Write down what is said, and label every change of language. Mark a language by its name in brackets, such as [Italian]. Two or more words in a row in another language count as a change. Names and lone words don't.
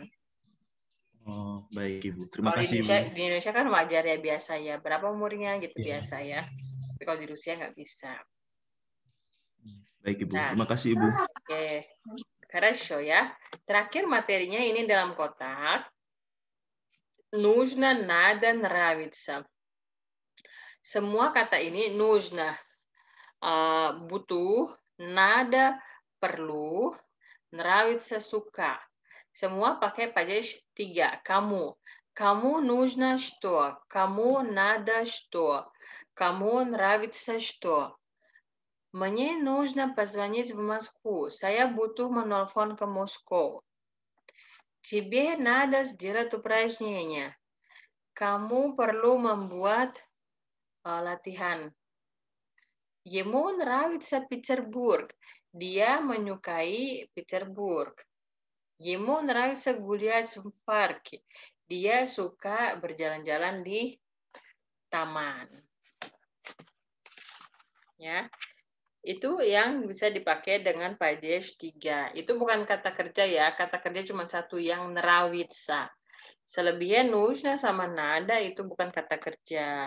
[Indonesian] Oh, baik Ibu. Terima Kalau kasih Ibu. di Indonesia kan wajar ya, biasa ya. Berapa umurnya gitu biasa ya. Tapi kalau di Rusia nggak bisa. Baik Ibu. Nah, terima kasih Ibu. Oke. Хорошо ya. Terakhir materinya ini dalam kotak. [Russian] Нужно, надо, нравится. [Indonesian] Semua kata ini нужно butuh, надо perlu, нравится suka. Semua pakai падеж 3. [Russian] Кому? Кому нужно что? Кому надо что? Кому нравится что? Мне нужно позвонить в Москву. [Indonesian] Saya butuh menelpon ke Moskow. [Russian] Тебе надо сделать упражнение. [Indonesian] Kamu perlu membuat latihan. [Russian] Ему нравится Петербург. [Indonesian] Dia menyukai Petersburg. [Russian] Ему нравится гулять в парке. [Indonesian] Dia suka berjalan-jalan di taman. Ya. Itu yang bisa dipakai dengan падеж 3. Itu bukan kata kerja ya. Kata kerja cuma satu yang нравится. Selebihnya нужно sama nada itu bukan kata kerja.